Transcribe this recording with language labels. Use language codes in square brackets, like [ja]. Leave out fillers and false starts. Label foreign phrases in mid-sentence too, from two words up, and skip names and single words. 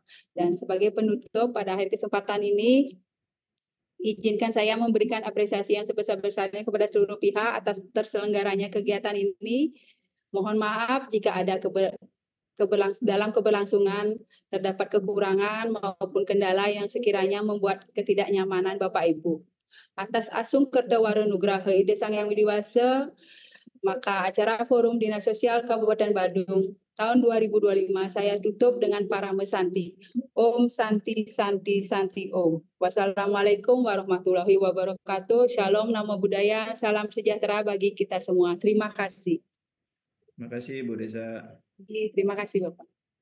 [id] Dan sebagai penutup pada akhir kesempatan ini, izinkan saya memberikan apresiasi yang sebesar-besarnya kepada seluruh pihak atas terselenggaranya kegiatan ini. Mohon maaf jika ada dalam keberlangsungan terdapat kekurangan maupun kendala yang sekiranya membuat ketidaknyamanan Bapak Ibu. Atas [ban] asung kerda warunugraha [id] ide sang yang widiwasa, maka acara Forum Dinas Sosial Kabupaten Badung tahun 2025 saya tutup dengan [ban] parame santi. [sa] Om Santi Santi Santi Om. [ar] والسلام عليكم ورحمة الله وبركاته. [id] Shalom, [pi] namo buddhaya, [id] salam sejahtera bagi kita semua. Terima kasih. Terima kasih Bu Desa. Terima kasih Bapak.